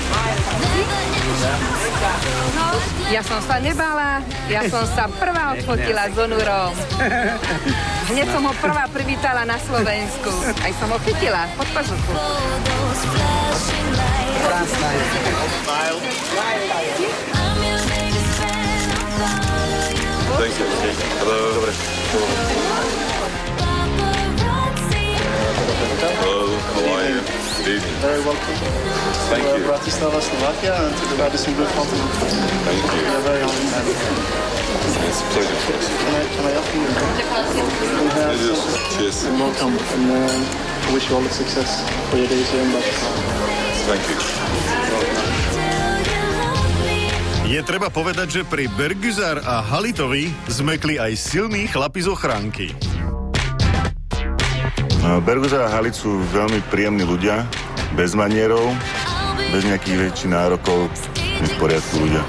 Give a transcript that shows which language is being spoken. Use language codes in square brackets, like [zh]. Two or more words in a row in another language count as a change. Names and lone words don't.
[sk] Ja som sa nebala, ja som sa prvá odfotila s Onurom. Hneď som ho prvá privítala na Slovensku. Aj som ho chytila pod pažuchu. Krásna je. [en] Smile. Thank you. Hello. Dobre. Hello, how are you? Very welcome. Thank you. Bratislava, Slovakia, and to the Radisson Blu Fountain. Thank you. We are very honored. It's a pleasure for us. Can I help you? It is. Cheers. Welcome, and I wish you all the success for your days here in Bratislava. Thank you. [sk] Je treba povedať, že pri Berguzar a Halitovi zmekli aj silní chlapi z ochránky. Berguzar a Halit sú veľmi príjemní ľudia, bez manierov, bez nejakých väčších nárokov, v poriadku ľudia.